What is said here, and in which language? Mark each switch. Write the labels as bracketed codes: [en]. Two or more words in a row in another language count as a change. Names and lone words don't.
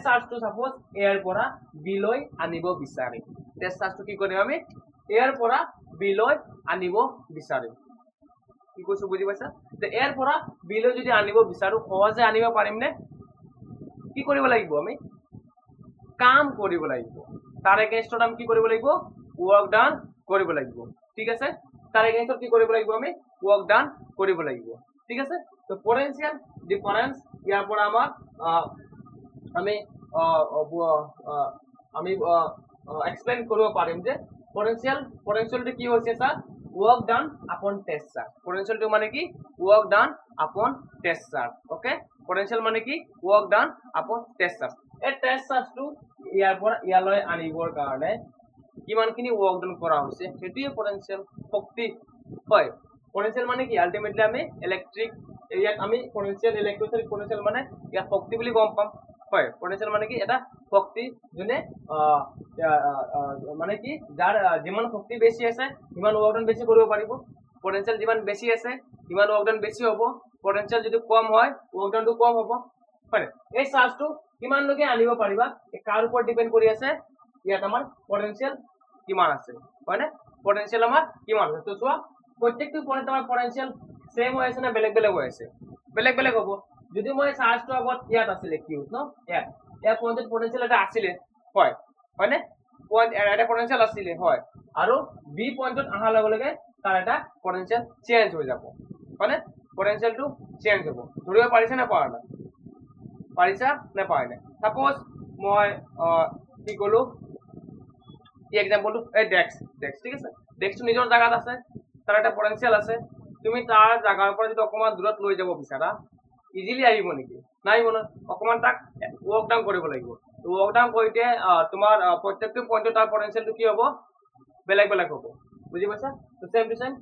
[as] চার্জটো সাপোজ এয়াৰ পৰা বি লৈ আনিব বিচাৰিম টেস্ট চার্জটো কি কৰিম আমি এয়াৰ পৰা বি লৈ আনিব বিচাৰিম কি কৈছো বুজি পাইছা যে এয়াৰ পৰা বি লৈ যদি আনিব বিচাৰো সহজে আনিব পাৰিম নে কি কৰিব লাগিব আমি কাম কৰিব লাগিব তাৰ এগেইনষ্টত আমি কি কৰিব লাগিব [en] work done [as] কৰিব লাগিব ঠিক আছে তাৰ এগেইনষ্টত কি কৰিব লাগিব আমি [en] work done [as] কৰিব লাগিব ঠিক আছে তো [en] potential difference [as] ইয়াৰ পৰা আমাৰ আমি এক্সপ্লেইন কৰিব পাৰিম যে পোটেনশিয়ালটো কি হৈছে স্যার [en] work done upon test charge potential [as] to মানে কি [en] work done upon test charge okay potential [as] মানে কি [en] work done upon test charge [as] এই [en] test charge [as] টো ইয়াৰ পৰা ইয়ালৈ আনিবৰ কাৰণে কিমানখিনি [en] work done [as] কৰা হৈছে সেইটোৱে potential শক্তি হয় potential মানে কি আলটিমেটলি আমি ইলেক্ট্ৰিক ইয়াত আমি [en] potential electric potential [as] মানে ইয়াত শক্তি বুলি গম পাম হয় potential মানে কি এটা শক্তি যোনে মানে কি যাৰ যিমান শক্তি বেছি আছে সিমান [en] work done [as] বেছি কৰিব পাৰিব পটেনশিয়াল যিমান বেছি আছে সিমান [en] work done [as] বেছি হ'ব পটেনশিয়াল যদি কম হয় [en] work doneটো [as] কম হ'ব হয় এই চাৰ্জটো কিমান লৈকে আনিব পাৰিবা এই কাৰ ওপৰত ডিপেন্ড কৰি আছে ইয়াত আমাৰ পটেনশিয়াল কিমান আছে হয় না পটেনশিয়াল আমাৰ কিমান আছে তো চোৱা প্ৰত্যেকটো পইণ্ট আমাৰ পটেনশিয়াল সেম হৈ আছে না বেলেগ বেলেগ হৈ আছে বেলেগ বেলেগ হ'ব যদি মই চাৰ্জটো আগত ইয়াত আছিল কিউ ন ইয়াত পইণ্টত পটেনশিয়াল এটা আছিল হয় হয় না পয়েন্ট এটা পটেনশিয়াল আছিল হয় আৰু বি পয়েন্টত আহাৰ লগে লগে তাৰ এটা পটেনশিয়াল চেঞ্জ হৈ যাব মানে পটেনশিয়ালটো চেঞ্জ হ'ব ধৰিব পাৰিছে না পৰা নাই পাৰিছা নে পৰা নাই সাপোজ মই কি কলো কি এক্সাম্পলটো এই ডেক্স ঠিক আছে ডেক্সটো নিজৰ জায়গাত আছে তাৰ এটা পটেনশিয়াল আছে তুমি তাৰ জায়গাৰ পৰা যদি অকমান দূৰত লৈ যাব বিচাৰা ইজিলি আহিব নেকি নাই মনে অকমান তাক [en] work down [as] কৰিব লাগিব [en] work down [as] কৰিতে তোমাৰ প্ৰত্যেকটো পয়েন্টত তাৰ পটেনশিয়ালটো কি হ'ব বেলেগ বেলেগ হ'ব বুজি পাইছা তো [en] same to same